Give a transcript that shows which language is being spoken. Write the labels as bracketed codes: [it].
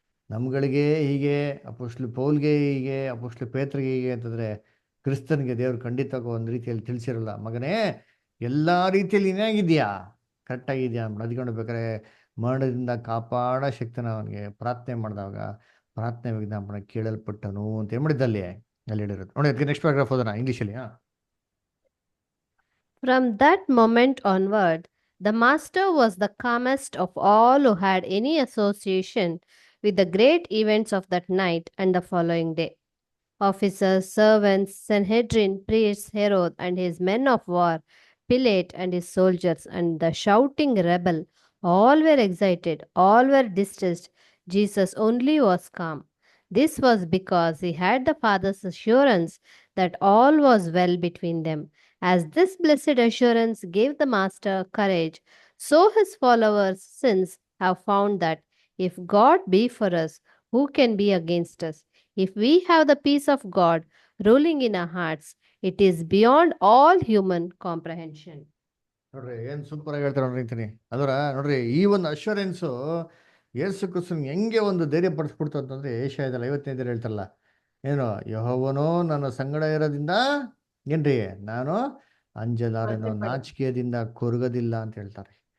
[kn] ನಮ್ಗಳಿಗೆ ಹೀಗೆ, ಅಪೋಸ್ಟ್ಲ್ ಪೌಲ್ಗೆ ಹೀಗೆ, ಅಪೋಸ್ಟ್ಲ್ ಪೇತ್ರಗೆ ಹೀಗೆ ಅಂತಂದ್ರೆ ಕ್ರಿಸ್ತನ್ಗೆ ದೇವ್ರು ಖಂಡಿತವಾಗಿ ಒಂದು ರೀತಿಯಲ್ಲಿ ತಿಳಿಸಿರಲ್ಲ. ಮಗನೇ ಎಲ್ಲ ರೀತಿಯಲ್ಲಿ ಏನಾಗಿದ್ಯಾ, ಕರೆಕ್ಟಾಗಿದ್ಯಾ ಅಂತ ಅದ್ಕೊಂಡ್ಬೇಕಾರೆ ಮರಣದಿಂದ ಕಾಪಾಡ ಶಕ್ತಿನ ಅವನಿಗೆ ಪ್ರಾರ್ಥನೆ ಮಾಡಿದಾಗ ಪ್ರಾರ್ಥನೆ ವಿಜ್ಞಾಪನ ಕೇಳಲ್ಪಟ್ಟನು ಅಂತ ಏನ್ ಮಾಡಿದ್ದಲ್ಲಿ ಅಲ್ಲಿ ಹೇಳಿರೋದು ನೋಡಿ. ಅದಕ್ಕೆ ನೆಕ್ಸ್ಟ್ ಪ್ಯಾರಾಗ್ರಾಫ್ ಓದೋಣ ಇಂಗ್ಲೀಷಲ್ಲಿ. [en] From that moment onward, the master was the calmest of all who had any association with the great events of that night and the following day. Officers, servants, Sanhedrin, priests, Herod and his men of war, Pilate and his soldiers, and the shouting rabble, all were excited, all were distressed. Jesus only was calm. This was because he had the Father's assurance that all was well between them. As this blessed assurance gave the Master courage, so his followers since have found that if God be for us, who can be against us? If we have the peace of God ruling in our hearts, it is beyond all human comprehension. [kn] ನೋಡ್ರಿ ಏನ್ super ಆಗಿ ಹೇಳ್ತಾರೆ ನೋಡ್ರಿ ಅಂತೀನಿ ಅದರ ನೋಡ್ರಿ ಈ ಒಂದು ಅಶ್ಯೂರೆನ್ಸು ಯೇಸು ಕ್ರಿಸ್ತನ್ ಹೆಂಗೆ ಒಂದು ಧೈರ್ಯ ಪಡಿಸ್ಬಿಡ್ತು ಅಂತಂದ್ರೆ ಏಷ್ಯಾದಲ್ಲಿ 55 ಹೇಳ್ತಾರಲ್ಲ, ಏನು ಯೆಹೋವನೋ ನನ್ನ ಸಂಗಡ ಇರೋದ್ರಿಂದ ಏನ್ರಿ ನಾನು ಅಂಜಲಾರೆನೋ, ನಾಚಿಕೆಯದಿಂದ ಕೊರಗದಿಲ್ಲ ಅಂತ ಹೇಳ್ತಾರೆ.